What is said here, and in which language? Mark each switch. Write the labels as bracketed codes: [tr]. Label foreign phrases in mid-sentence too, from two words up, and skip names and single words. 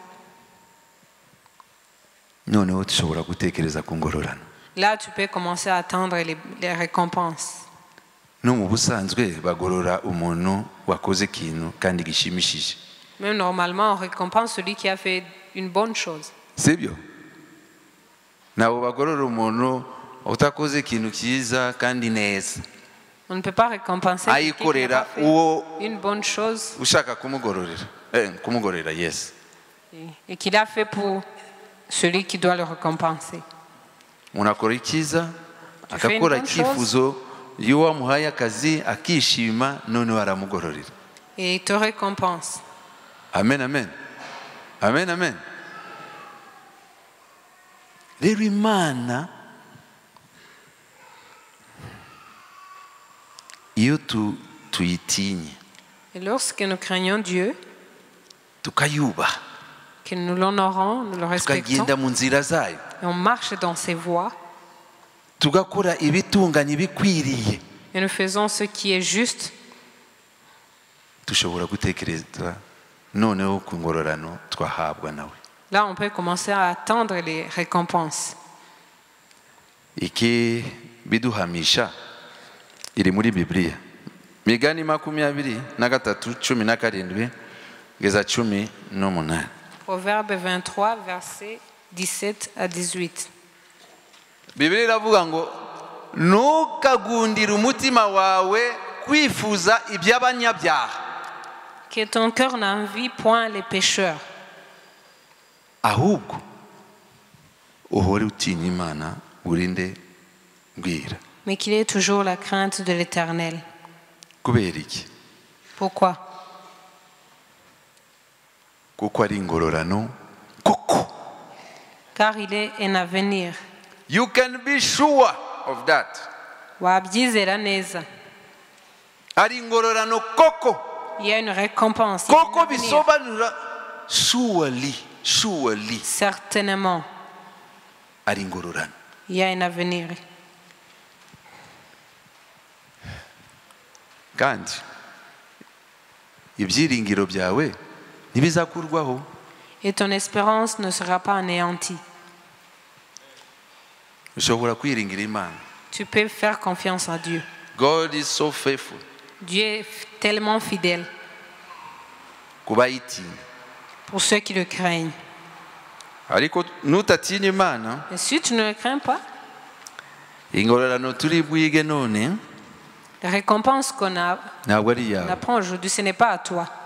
[fr] Là, tu peux commencer à attendre les récompenses. Même normalement, on récompense celui qui a fait une bonne chose. C'est bien. [rw] Utakoze ikintu cyiza kandi neza. [fr] On ne peut pas récompenser quelqu'un qui a fait une bonne chose. [rw] Ushaka kumugorera yes. [fr] Et qu'il a fait pour celui qui doit le récompenser. [rw] Unakora icyiza akakora icyifuzo iyo wamuhaye akazi akishima none waramugororera. [fr] Et il te récompense. Amen, amen. Amen, amen. [rw] Rero Imana iyo tuyitinye, [fr] et lorsque nous craignons Dieu, [rw] tukayubaha, [fr] que nous l'honorons, nous le respectons, [rw] tukagenda mu nzira zayo, [fr] et on marche dans ses voies, [rw] tugakora ibitunganye bikwiriye, [fr] et nous faisons ce qui est juste, [rw] dushobora gutekereza noneho ku ngororano twahabwa nawe. [fr] Là on peut commencer à attendre les récompenses. [rw] Iki biduhamisha iri muri Bibiliya. Migani 23:17 kugeza 18. [fr] Proverbe 23 verset 17 à 18. [rw] Bibiliya iravuga ngo ntukagundire umutima wawe kwifuza iby'abanyabyaha. [fr] Que ton cœur n'envie point les pécheurs. [rw] Ahubwo uhore utinya Imana urinde bwira. [fr] Mais qu'il ait toujours la crainte de l'Éternel. Pourquoi? Car il est un avenir. [en] You can be sure of that. [rw] Wabyizera neza. Ari ingororano koko. [fr] Il y a une récompense. [rw] Koko bisobanura surely. [fr] Certainement. [rw] Ari ingororano. [fr] Il y a un avenir. [rw] Kandi ibyiringiro byawe ntibizakurwaho. [fr] Et ton espérance ne sera pas anéantie. Tu peux faire confiance à Dieu. [en] God is so faithful. [fr] Dieu est tellement fidèle. Pour ceux qui le craignent. Et si tu ne le crains pas, la récompense qu'on apprend aujourd'hui, ce n'est pas à toi.